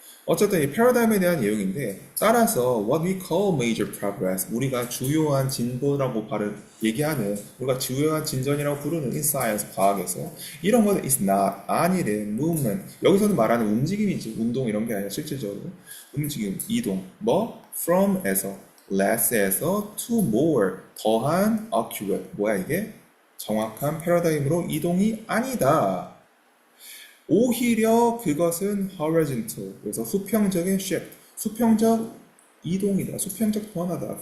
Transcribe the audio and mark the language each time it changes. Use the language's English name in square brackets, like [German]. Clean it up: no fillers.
[Korean] 어쨌든 이 패러다임에 대한 내용인데, 따라서 [English] what we call major progress, [Korean] 우리가 주요한 진보라고 얘기하는, 우리가 주요한 진전이라고 부르는 [English] in science, [Korean] 과학에서 이런 거는 [English] is not, [Korean] 아니래, [English] movement. [Korean] 여기서는 말하는 움직임이지, 운동 이런 게 아니라 실질적으로 움직임, 이동. 뭐? [English] from에서, less에서 to more, [Korean] 더한 [English] accurate. [Korean] 뭐야 이게? 정확한 패러다임으로 이동이 아니다. 오히려 그것은 [English] horizontal, [Korean] 그래서 수평적인 [English] shift, [Korean] 수평적 이동이다, 수평적 변화다.